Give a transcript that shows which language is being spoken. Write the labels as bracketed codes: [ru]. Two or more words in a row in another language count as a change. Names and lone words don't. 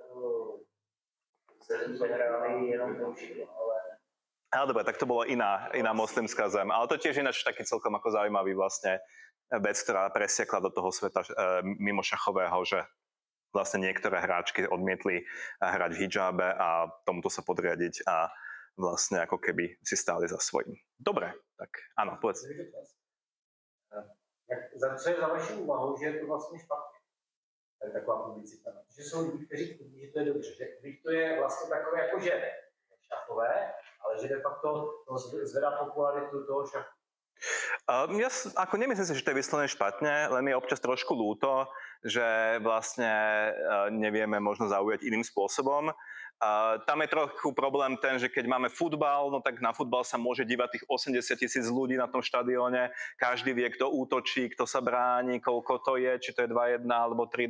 [sk] Ale dobre, tak to bola iná moslimská zem, ale to tiež ináč taký celkom ako zaujímavý vlastne vec, ktorá presiekla do toho sveta mimo šachového, že vlastne niektoré hráčky odmietli hrať v hijabe a tomuto sa podriadiť a vlastne ako keby si stáli za svojím. Dobre, tak áno, povedz. [cs] Co je za vaši úvahu, že je to vlastně špatně? Tak taková publicita. Že jsou lidi, kteří tvrdí, že to je dobře, že to je vlastně takové jako že šachové, ale že de facto to zvedá popularitu toho šachu. [sk] Ja ako nemyslím si, že to je vyslovené špatne, len je občas trošku ľúto, že vlastne nevieme možno zaujať iným spôsobom. Tam je trochu problém ten, že keď máme futbal, no tak na futbal sa môže dívať tých 80,000 ľudí na tom štadióne, každý vie, kto útočí, kto sa bráni, koľko to je, či to je 2-1 alebo 3-2.